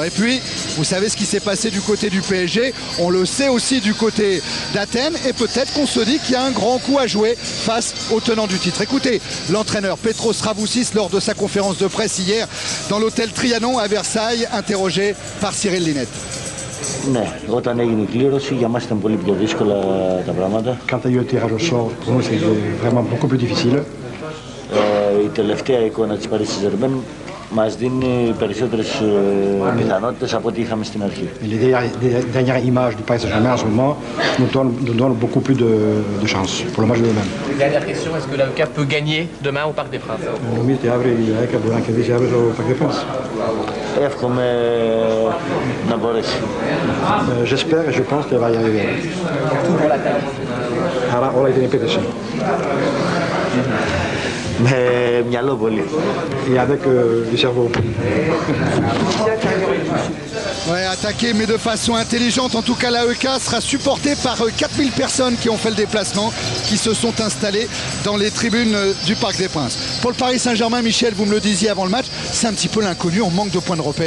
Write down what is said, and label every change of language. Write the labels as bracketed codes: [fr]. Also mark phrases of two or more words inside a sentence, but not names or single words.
[fr] Et puis, vous savez ce qui s'est passé du côté du PSG, on le sait aussi du côté d'Athènes et peut-être qu'on se dit qu'il y a un grand coup à jouer face au tenant du titre. Écoutez, l'entraîneur Petros Saraboussis lors de sa conférence de presse hier dans l'hôtel Trianon à Versailles, interrogé par Cyril Linette. [el] Ναι, όταν έγινε η κλήρωση για μας ήταν πολύ πιο δύσκολα τα πράγματα. [fr] Quand il y a eu le tirage au sort, pour nous c'est vraiment beaucoup plus difficile. [el] Η τελευταία εικόνα της Paris Saint-Germain μας δίνει περισσότερες πιθανότητες από ό,τι είχαμε στην αρχή. [fr] Les dernières images du Paris Saint-Germain en ce moment nous donnent beaucoup plus de chance pour le match de demain. Dernière question, est-ce que l'AEK peut gagner demain au Parc des Princes? [el] Νομίζετε αύριο η ΑΕΚ μπορεί να κερδίσει αύριο στο Parc des Princes? Εύχομαι να μπορέσει. [fr] J'espère et je pense qu'elle va y arriver. Άρα όλα είναι επίθεση. [el] Με μυαλό πολύ. [fr] Et avec du cerveau. Ouais, attaqué mais de façon intelligente. En tout cas, l'AEK sera supporté par 4000 personnes qui ont fait le déplacement, qui se sont installées dans les tribunes du Parc des Princes. Pour le Paris Saint-Germain, Michel, vous me le disiez avant le match, c'est un petit peu l'inconnu, on manque de points de repère.